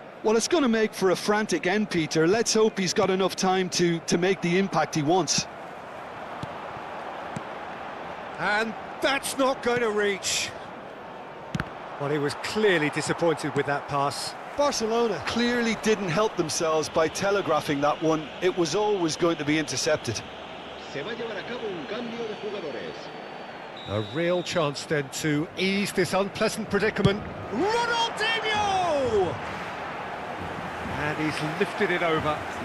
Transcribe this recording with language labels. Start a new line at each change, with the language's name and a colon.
English: Well, it's going to make for a frantic end, Peter. Let's hope he's got enough time to make the impact he wants. And that's not going to reach. Well, he was clearly disappointed with that pass. Barcelona clearly didn't help themselves by telegraphing that one. It was always going to be intercepted.
Spanish: Se va a llevar a cabo un cambio de jugadores.
English: A real chance then to ease this unpleasant predicament. Ronaldinho! And he's lifted it over.